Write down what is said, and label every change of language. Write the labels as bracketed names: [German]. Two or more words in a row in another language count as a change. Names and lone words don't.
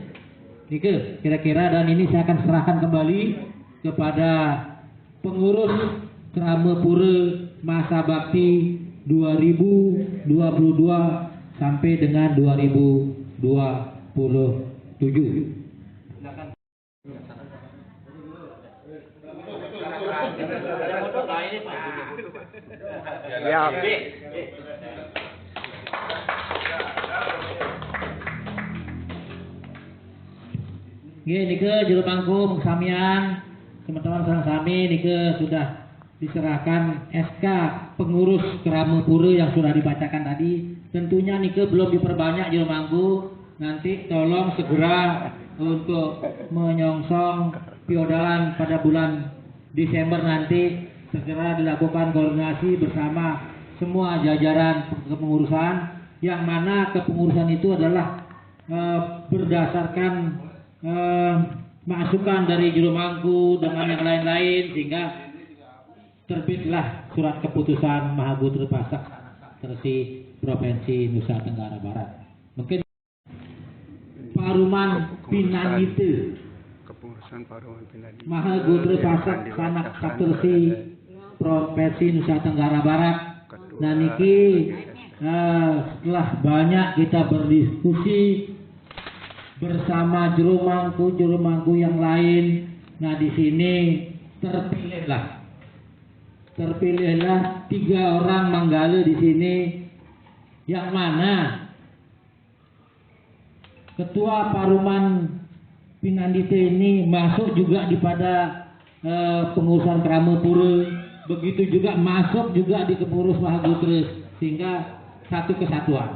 [Indonesian] Nike kira-kira, dan ini saya akan serahkan kembali kepada pengurus Krama Pura Masa Bakti 2022 sampai dengan 2027. Silakan. Ya. Nggih nike juru pangkum samian teman-teman [Balinese] sareng sami [Indonesian] nike sudah diserahkan SK pengurus Krama Pura yang sudah dibacakan tadi. Tentunya nike belum diperbanyak juru mangku. Nanti tolong segera untuk menyongsong piodalan pada bulan Desember nanti segera dilakukan koordinasi bersama semua jajaran kepengurusan, yang mana kepengurusan itu adalah berdasarkan masukan dari juru mangku dengan yang lain-lain, sehingga terbitlah surat keputusan Mahagotra Pasak Tersi Provinsi Nusa Tenggara Barat. Mungkin Paruman Pinanite Kepengurusan Paruman Pinanite Mahagotra Pasak Sanak Saptarsi Provinsi Nusa Tenggara Barat. Nah niki setelah banyak kita berdiskusi bersama juru mangku yang lain, nah di sini terpilihlah 3 orang manggala di sini, yang mana Ketua Paruman Pinandite ini masuk juga di pada pengurusan Krama Pura, begitu juga masuk juga di pengurus Mahagotra, sehingga satu kesatuan.